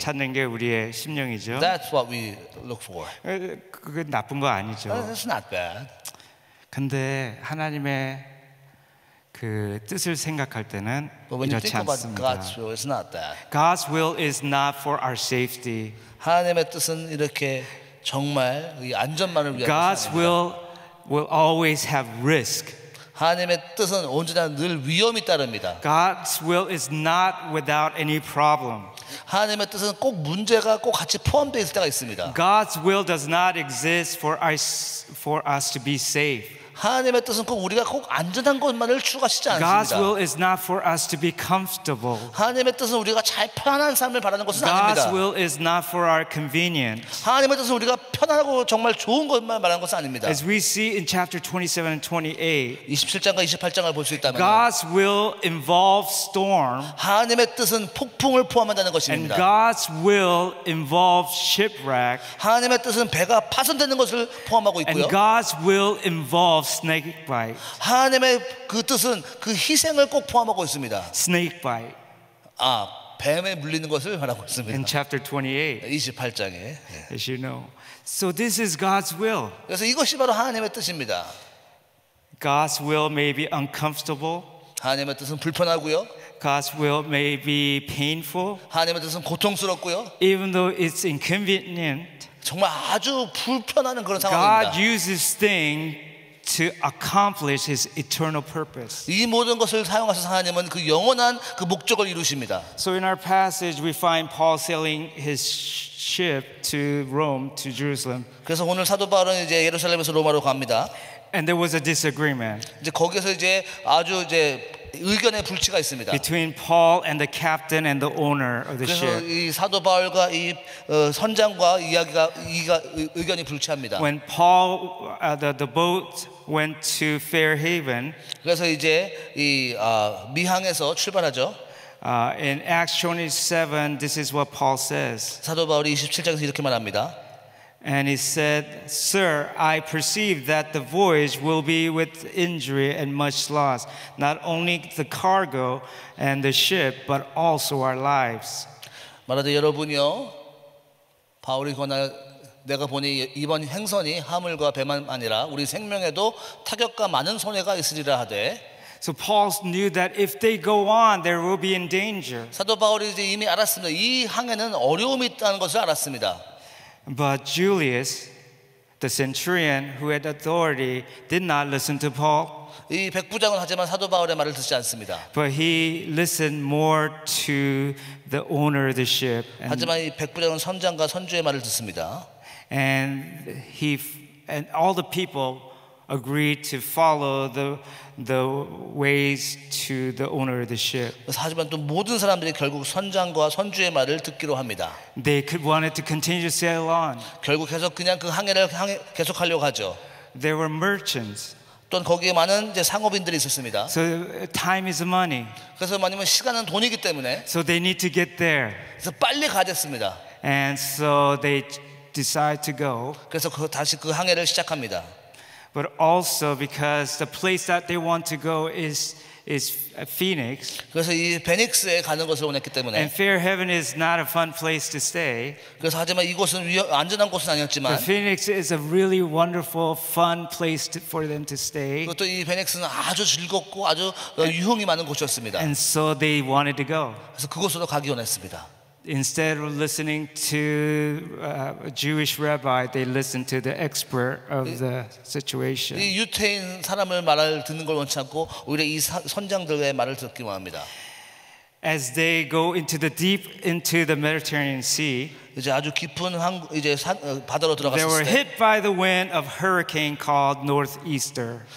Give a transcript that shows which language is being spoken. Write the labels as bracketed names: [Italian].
[Korean] 찾는 게 우리의 심령이죠. [English] That's what we look for. [Korean] 그게 나쁜 거 아니죠. [English] It's not bad. [Korean] 근데 하나님의 그 뜻을 생각할 때는 [English] But when you [Korean] 이렇지 [English] think about [Korean] 않습니다. [English] God's will, it's not that. God's will is not for our safety. [Korean] 하나님의 뜻은 이렇게 정말 이 안전만을 위한 [English] God's [Korean] 것이 아닙니다. [English] will always have risk. [Korean] 하나님의 뜻은 언제나 늘 위험이 따릅니다. [English] God's will is not without any problem. [Korean] 하나님의 뜻은 꼭 문제가 꼭 같이 포함되어 있을 때가 있습니다. [English] God's will does not exist for us to be safe. [Korean] 하나님의 뜻은 꼭 우리가 꼭 안전한 것만을 추구하시지 [English] God's [Korean] 않습니다. [English] will is not for us to be comfortable. [Korean] 하나님의 뜻은 우리가 잘 편안한 삶을 바라는 것은 [English] God's [Korean] 아닙니다. [English] will is not for our convenience. [Korean] 하나님의 뜻은 우리가 편안하고 정말 좋은 것만 말하는 것은 아닙니다. [English] As we see in chapter 27 and 28, [Korean] 27장과 28장을 볼 수 있다면 [English] God's will involves storm, [Korean] 하나님의 뜻은 폭풍을 포함한다는 [English] and [Korean] 것입니다. [English] God's will involves shipwreck, [Korean] 하나님의 뜻은 배가 파손되는 것을 포함하고 [English] and [Korean] 있고요. [English] God's will involves snake bite. [Korean] 하나님의 그 뜻은 그 희생을 꼭 포함하고 있습니다. [English] Snake bite [Korean] 뱀에 물리는 것을 말하고 [English] in [Korean] 있습니다. [English] chapter 28, [Korean] 28장에. [English] as you know. So this is God's will. [Korean] 그래서 이것이 바로 하나님의 뜻입니다. [English] God's will may be uncomfortable. [Korean] 하나님의 뜻은 불편하고요. [English] God's will may be painful, [Korean] 하나님의 뜻은 고통스럽고요. [English] even though it's inconvenient. [Korean] 정말 아주 불편한 그런 [English] God [Korean] 상황입니다. [English] uses things to accomplish His eternal purpose. [Korean] 이 모든 것을 사용하셔서 하나님은 그 영원한 그 목적을 이루십니다. [English] So in our passage, we find Paul sailing his ship to Rome, to Jerusalem, [Korean] 그래서 오늘 사도 바울은 이제 예루살렘에서 로마로 갑니다. [English] and there was a disagreement [Korean] 이제 거기서 이제 아주 이제 의견의 불치가 있습니다. [English] between Paul and the captain and the owner of the [Korean] 그래서 [English] ship. [Korean] 이 사도 바울과 이 선장과 의견이 불치합니다. [English] When Paul, the boat went to Fairhaven, [Korean] 그래서 이제 이 미항에서 출발하죠. [English] in Acts 27, this is what Paul says. [Korean] 사도 바울이 27장에서 이렇게 말합니다. [English] And he said, Sir, I perceive that the voyage will be with injury and much loss, not only the cargo and the ship, but also our lives. [Korean] 말하되 여러분이요, 바울이 권하여 내가 보니 이번 행선이 하물과 배만 아니라 우리 생명에도 타격과 많은 손해가 있으리라 하되. [English] So Paul knew that if they go on, there will be in danger. [Korean] 사도 바울이 이제 이미 알았습니다. 이 항해는 어려움이 있다는 것을 알았습니다. [English] But Julius, the centurion who had authority, did not listen to Paul, [Korean] 이 백부장은 하지만 사도 바울의 말을 듣지 않습니다. [English] but he listened more to the owner of the ship. [Korean] 하지만 이 백부장은 선장과 선주의 말을 듣습니다. [English] And all the people agreed to follow the ways to the owner of the ship. [Korean] 하지만 또 모든 사람들이 결국 선장과 선주의 말을 듣기로 합니다. [English] They wanted to continue to sail on. [Korean] 결국 계속 그냥 그 항해를 계속하려고 하죠. [English] There were merchants. [Korean] 또 거기에 많은 이제 상업인들이 있었습니다. [English] So time is money. [Korean] 그래서 뭐냐면 시간은 돈이기 때문에 [English] So they need to get there. [Korean] 그래서 빨리 가야 됐습니다. [English] And so they decide to go. [Korean] 그래서 다시 그 항해를 시작합니다. [English] But also because the place that they want to go is Phoenix. [Korean] 그래서 이 베닉스에 가는 것을 원했기 때문에 [English] And Fairhaven is not a fun place to stay. [Korean] 그래서 하지만 이곳은 안전한 곳은 아니었지만 [English] But Phoenix is a really wonderful, fun place for them to stay. [Korean] 그것도 이 베닉스는 아주 즐겁고 아주 유흥이 많은 곳이었습니다. [English] And so they wanted to go. [Korean] 그래서 그곳으로 가기 원했습니다. [English] instead of listening to a Jewish rabbi, they listened to the expert of the situation. [Korean] 이 유태인 사람을 말을 듣는 걸 원치 않고 오히려 이 선장들의 말을 듣기 원합니다. [English] As they go into the Mediterranean Sea, [Korean] 이제 아주 깊은 바다로 [English] they were [Korean] 들어갔을 때 [English] hit by the wind of hurricane called northeaster.